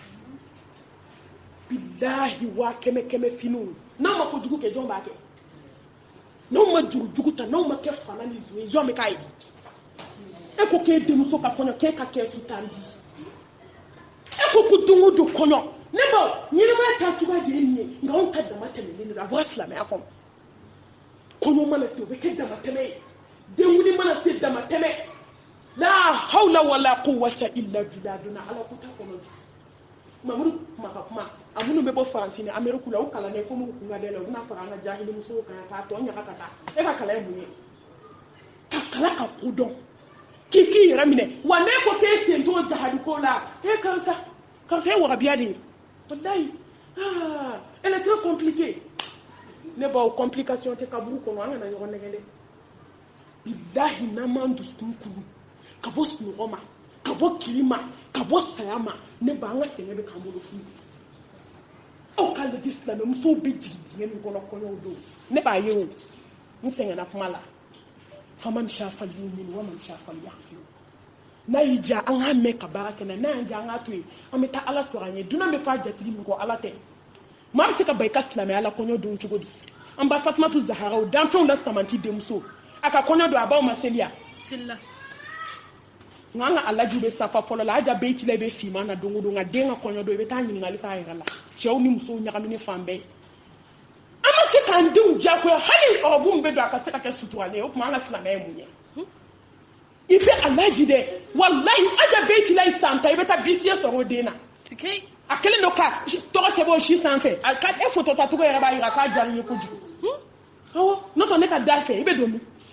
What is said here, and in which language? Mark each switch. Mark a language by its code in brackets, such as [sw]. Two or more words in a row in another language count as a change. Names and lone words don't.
[bm] bilahi wa kɛmɛ finiw n'aw ma kojugu kɛ jɔn b'a kɛ n'aw ma jurujugu ta n'aw ma kɛ fana ni zuye jɔn bɛ k'a ye e ko k'e denmuso ka kɔɲɔ k'e ka kɛ sutan di e ko don o don kɔɲɔ ne ba ɲɛnɛmaya taa cogoya de ye nin ye nka anw ta dama tɛmɛlen don a bɔra silamɛya kɔnɔ kɔɲɔ mana se o bɛ kɛ dama tɛmɛ ye denwuli mana se dama tɛmɛ la [ar] حول ولا قوة إلا بالله [bm] donna ala ko ta kɔnɔ mamudu kuma ka kuma a minnu bɛ bɔ faransi ni ameriku la o kalannen ko m'u kunna dɛ la u bɛna fara an ka jahili musow kan k'a tɔ ɲaga ka taa e ka kalan ye mun ye ka kala ka kodɔn k'i yɛrɛ minɛ wa ne ko k'e sen t'o jahali ko la karisa ye wagabiya de ye wallahi [fr] elle est très compliquée [bm] ne b'aw complication tɛ kaburu kɔnɔ an kana ɲɔgɔn nɛgɛn dɛ bilahi n'an m'an dusukun kuru ka bɔ sunɔgɔ ma ka bɔ kiri ma ka bɔ saya ma ne ba an ka sɛgɛn bɛ k'an bolo fu aw k'a lajɛ silamɛmusow bɛ jigin dingɛ min kɔnɔ kɔɲɔw don ne b'a ye o n sɛgɛnna kuma la [ar] فمن شاء فليؤمن ومن شاء فليكفر [bm] n'a y'i diya an k'a mɛn ka baara kɛ n'a y'a diya an k'a to yen an bɛ taa ala sɔrɔ an ye dunan bɛ fɔ a jatigi min kɔ ala tɛ maa bɛ se ka ba i ka silamɛya la kɔɲɔ don cogo di an ba fatumatu zahara o danfɛnw la samanti denmuso a ka kɔɲɔ don a b'aw ma seliya nka an ka alajiw bɛ safa fɔlɔ la aja bɛɛ tila i bɛ finman na don o don nka den ka kɔɲɔ don i bɛ taa ɲininkali k'a yɛrɛ la cɛw ni musow ɲagamini fan bɛɛ an ma se k'an denw diyagoya hali ɔrɔbu min bɛ don a ka se ka kɛ suturalen ye o tuma an ka silamɛya ye mun ye i bɛ alaji dɛ walahi aja bɛɛ tila i san ta i bɛ taa bisiye sɔrɔ o den na a kelen don ka tɔgɔ sɛbɛn o si sanfɛ e foto ta cogo yɛrɛ b'a yira k'a diyara n ye kojugu awɔ n'o tɛ ne ka da fɛ i bɛ don min